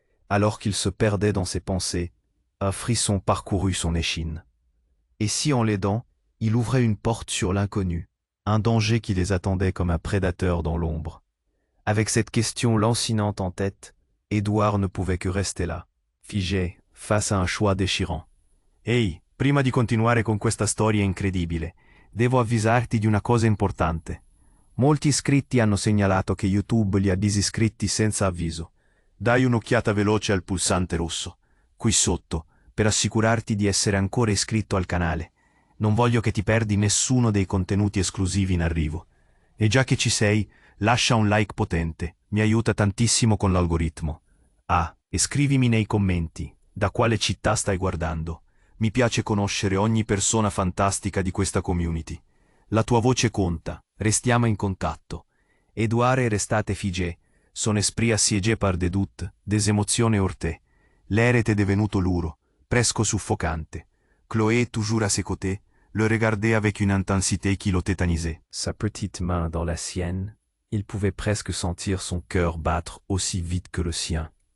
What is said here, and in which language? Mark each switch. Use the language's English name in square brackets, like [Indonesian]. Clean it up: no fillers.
[French] Alors qu'il se perdait dans ses pensées, un frisson parcourut son échine. Et si en l'aidant, il ouvrait une porte sur l'inconnu, un danger qui les attendait comme un prédateur dans l'ombre? Avec cette question lancinante en tête, Édouard ne pouvait que rester là, figé, face à un choix déchirant. [Italian] Ehi, prima di continuare con questa storia incredibile, devo avvisarti di una cosa importante. Molti iscritti hanno segnalato che YouTube li ha disiscritti senza avviso. Dai un'occhiata veloce al pulsante rosso, qui sotto, per assicurarti di essere ancora iscritto al canale. Non voglio che ti perdi nessuno dei contenuti esclusivi in arrivo. E già che ci sei, lascia un like potente, mi aiuta tantissimo con l'algoritmo. Ah, e scrivimi nei commenti, da quale città stai guardando. Mi piace conoscere ogni persona fantastica di questa community. La tua voce conta, restiamo in contatto. [French] Édouard est resté figé, son esprit assiégé par des doutes, des émotions heurtées. L'air était devenu lourd, presque suffocante. Chloé, toujours à ses côtés, le regardait avec une intensité qui le tétanisait. Sa petite main dans la sienne, il pouvait presque sentir son cœur battre aussi vite que le sien.